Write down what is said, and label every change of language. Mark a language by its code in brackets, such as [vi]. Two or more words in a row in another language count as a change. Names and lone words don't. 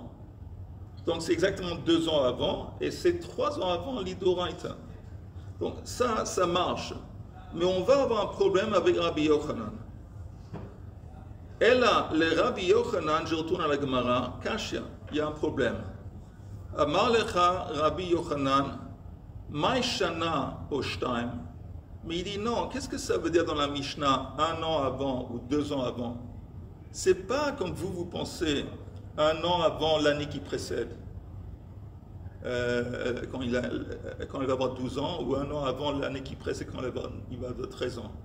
[fr] Donc c'est exactement 2 ans avant, et c'est 3 ans avant l'Idoraita. Donc ça marche. Mais on va avoir un problème avec Rabbi Yochanan. Et là, le Rabbi Yochanan, je retourne à la Gemara, Kashya, il y a un problème. [he] אמר לך רבי יוחנן מאי שנה או שתים. [fr] Mais il dit non, qu'est-ce que ça veut dire dans la Mishnah, 1 an avant ou 2 ans avant? C'est pas comme vous pensez, 1 an avant l'année qui précède, quand il va avoir 12 ans, ou 1 an avant l'année qui précède, quand il va avoir 13 ans.